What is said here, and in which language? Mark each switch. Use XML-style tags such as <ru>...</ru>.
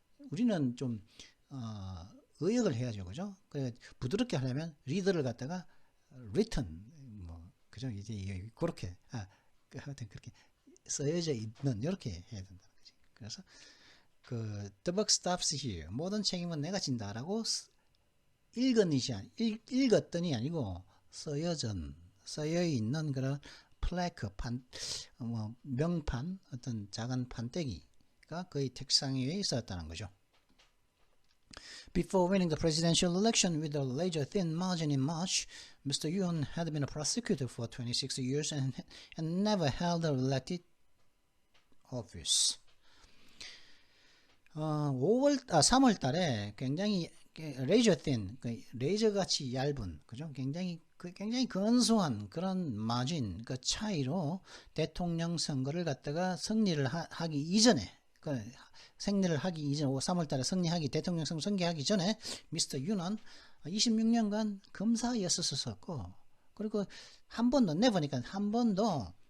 <ko>우리는 좀, 의역을 해야죠. 그죠? 부드럽게 하려면 리더를 갖다가 written, 그죠? 이제 그렇게, 하여튼 그렇게 써여져 있는, 이렇게 해야 된다는 거지. 그래서,</ko> <en>The buck stops here.</en> <ko>모든 책임은 내가 진다라고 읽었더니 아니고 써여 있는 그런 플래크 명판 어떤 작은 판때기가 그의 책상 위에 있었다는 거죠.</ko> <en>Before winning the presidential election with a razor thin margin in March, Mr. Yoon had been a prosecutor for 26 years and never held a elected office.</en> <ko>3월 달에 굉장히 레이저 thin, 레이저 같이 얇은, 그죠? 굉장히 근소한 그런 마진, 그 차이로 대통령 선거를 갖다가 승리를 하기 이전에, 승리를 하기 이전, 3월 달에 대통령 선거 승리하기 전에, 미스터 윤은 26년간 검사였었고, 그리고 한 번도, never니까 한 번도,</ko>